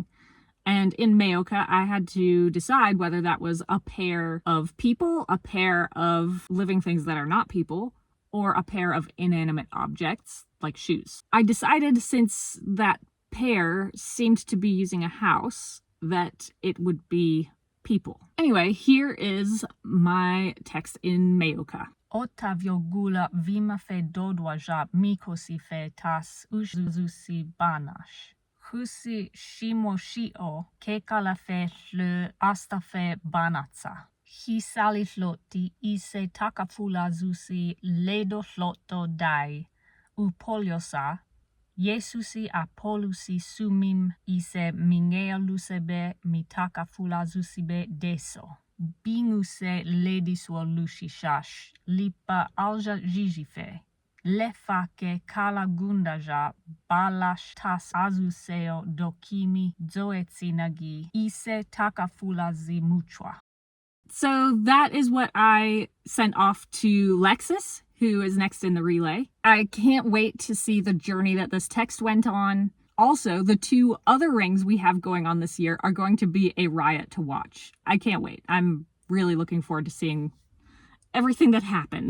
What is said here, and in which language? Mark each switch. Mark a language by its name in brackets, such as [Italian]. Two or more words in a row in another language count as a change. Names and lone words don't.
[English] And in Meoka, I had to decide whether that was a pair of people, a pair of living things that are not people, or a pair of inanimate objects, like shoes. I decided, since that pair seemed to be using a house, that it would be people. Anyway, here is my text in Meoka. Otavio gula vima fe dodwaja mikosi fe tas uzuzusi banash. Husi shimoshio kekalafe le astafe banatsa. Hisalifloti ise takafula zusi ledo floto dai. Upoliosa, Jesusi apolusi sumim ise mingea lusebe mitakafula zusibe deso. Binguse lediswo lushishash, lipa alja jijife. Lefake kalagundaja balash tas azuseo dokimi zoetsinagi ise takafula zimuchwa. So that is what I sent off to Lexus, who is next in the relay. I can't wait to see the journey that this text went on. Also, the 2 other rings we have going on this year are going to be a riot to watch. I can't wait. I'm really looking forward to seeing everything that happened.